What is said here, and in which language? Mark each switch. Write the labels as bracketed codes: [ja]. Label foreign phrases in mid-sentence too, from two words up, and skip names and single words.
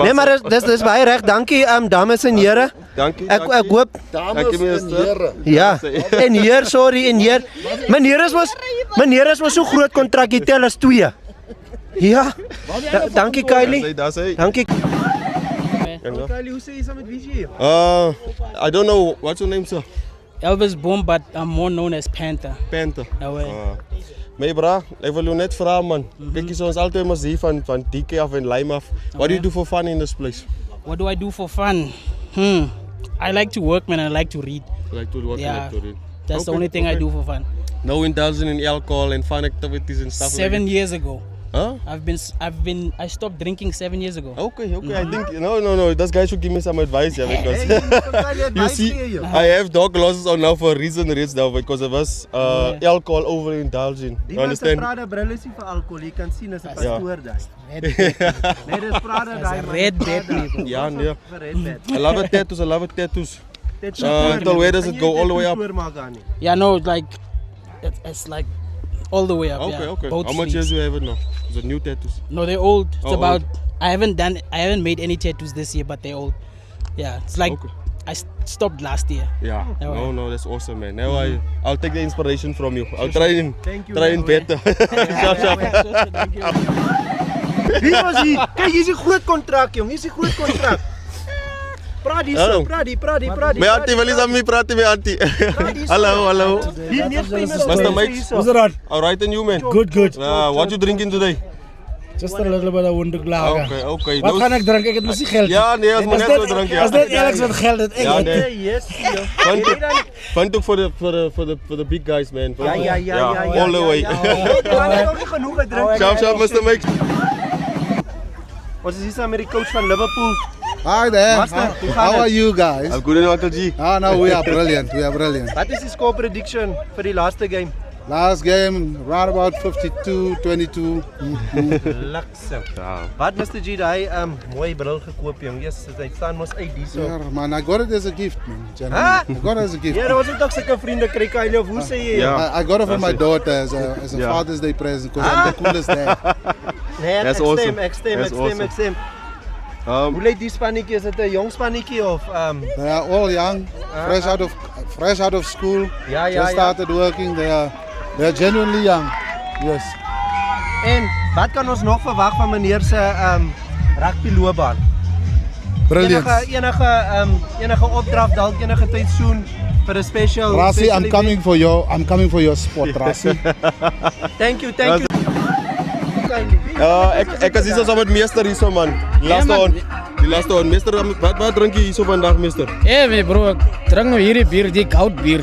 [af] Nee, maar dis baie reg. Dankie dames en here. Dankie. Ek hoop Dames Dankie, en meester. here. ja. En heer, sorry en heer. Meneer is mos so groot kontrak, jy tel as 2. Ja. Dankie Kylie. Daar sê. Dankie. Kylie, hoe sê jy saam met wie jy? [en] I don't know what's your name sir. Elvis Boom, but I'm more known as Panther. Panther. No way. [af] My bra, ek wil jou net vra man. Kyk hier ons altyd mos hier van DK af en Lime af. [en] What do you do for fun in this place? What do I do for fun? I like to work, man. I like to read. Like to what Yeah, like to read. that's the only thing I do for fun. No indulging in alcohol and fun activities and stuff 7 like years ago. that. I stopped drinking 7 years ago. Okay. I think no. This guy should give me some advice, yeah, because you see, I have dog losses on now for a reason. It's now because of us alcohol overindulging. You understand? [af] Prada brille is nie vir alkohol. Jy kan sien as 'n pastoor daar. [en] Red [af] Nee, dis Prada daai. Red Bat nie. [en] Yeah, yeah. Red Bat. I love tattoos. Until where does it go? All the way up? Yeah, no, like it's like all the way up. Okay. Yeah, both How much sleeves. years do you have it now? Is it new tattoos? No, they're old. It's Oh, about. I haven't made any tattoos this year, but they're old. Yeah, it's like Okay. I stopped last year. Yeah. Oh, No, that's awesome, man. Now I'll take the inspiration from you. I'll try and Thank you, better. [af] Wie was hier? Kyk, hier is die groot kontrak, jong. Hier is die groot kontrak. Praat hier so, praat. My auntie wil eens aan my praat, my auntie. Hallo. Hier neem jy Mr. Mike. [en] What's that? All right, and you, man? Good. What you drinking today? Just a little bit of wonderklagen. Okay. [af] Wat gaan ek drink? Ek het mos nie geld. Ja, nee, as maar net so drink, ja. As dit Alex wat geld het, ek Ja, het. nee. [en] Yes, joh. Fun took for the big guys, man. [af] Ja. [en] All the way. [af] Ek het nog nie genoeg gedrink. [en] Sharp, Mr. Mike. [af] Ons is hier saam met die coach van Liverpool. [en] Hi there. Master, [af] hoe gaan [en] How are [af] het? [en] you guys? I'm good in Uncle G. No, we are brilliant. [af] Wat is die [en] score prediction [af] vir die laaste game? [en] Last game, round about 52-22. [af] Lakse. Wat Mr. G daai mooi bril gekoop jong. Yes, hy staan mos uit hierso. [en] Yeah, man, I got it as a gift, man. Gentlemen. Huh? I got it as a gift. [af] Ja, ons het ook sulke vriende kry Kylie of hoe sê jy? Ja. [en] I got it for my daughter as a Yeah. Father's Day present because I'm the coolest dad. [af] Nee, [en] That's awesome. That's awesome. [af] ek stem. Hoe lyk die spannetjie? Is dit 'n jong spannetjie of [en] They are all young, fresh out of school. [af] Ja, [en] Just started working. They are genuinely young. Yes. [af] En wat kan ons nog verwag van meneer se rugby loopbaan? [en] Brilliant. [af] Enige opdrag dalk enige tyd soon vir 'n special [en] Rassi, I'm event? coming for your spot, Rassi. Thank you. [af] Ek is hier saam met meester hierso man. Laaste on. Die laaste one. Meester, wat drink jy hierso vandag, meester? My bro, ek drink nou hierdie bier, die koud bier.